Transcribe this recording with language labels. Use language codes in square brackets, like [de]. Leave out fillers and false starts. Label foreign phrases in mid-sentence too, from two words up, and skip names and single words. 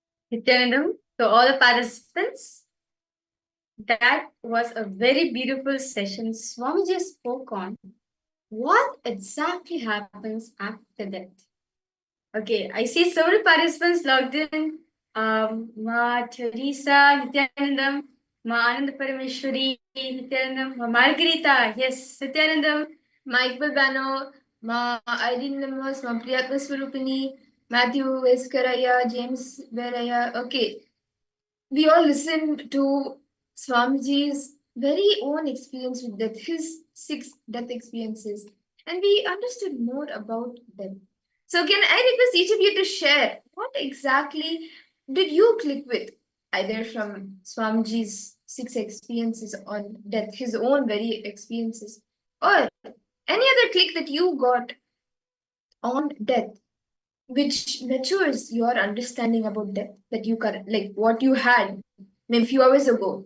[en] Nithyanandam, to all the participants, that was a very beautiful session. Swamiji spoke on what exactly happens after death. Okay, I see so many participants logged in. Ma Teresa, Nithyanandam, Ma Ananda Parameshwari, Nithyanandam, Ma Margarita, yes, Nithyanandam, Ma Iqbal Bano, Ma Irene Lemos, Ma Priyatma Swarupini, Matthew Veskaraya, James Veraya. Okay, we all listened to Swamiji's very own experience with death, his 6 death experiences, and we understood more about them. So, can I request each of you to share what exactly did you click with, either from Swamiji's 6 experiences on death, his own very experiences, or any other click that you got on death, which matures your understanding about death that you like what you had maybe a few hours ago.